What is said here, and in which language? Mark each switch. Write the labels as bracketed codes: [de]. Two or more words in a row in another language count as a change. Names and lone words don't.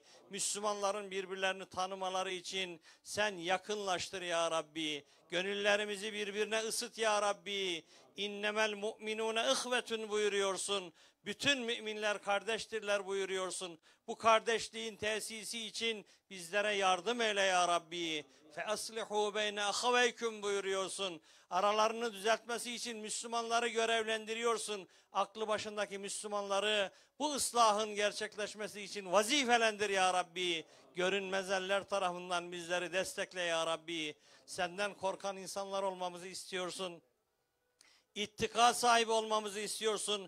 [tr] Müslümanların birbirlerini tanımaları için sen yakınlaştır [ar] يا ربي. [tr] Gönüllerimizi birbirine ısıt [ar] يا ربي. إنما المؤمنون إخوة [tr] buyuruyorsun. Bütün müminler kardeştirler buyuruyorsun. Bu kardeşliğin tesisi için bizlere yardım eyle [ar] يا ربي. فَأَصْلِحُوا بَيْنَ أَخَوَيْكُمْ buyuruyorsun. [tr] Aralarını düzeltmesi için Müslümanları görevlendiriyorsun. Aklı başındaki Müslümanları bu ıslahın gerçekleşmesi için vazifelendir [ar] يا ربي. [tr] Görünmez eller tarafından bizleri destekle [ar] يا ربي. [tr] Senden korkan insanlar olmamızı istiyorsun. İttika sahibi olmamızı istiyorsun.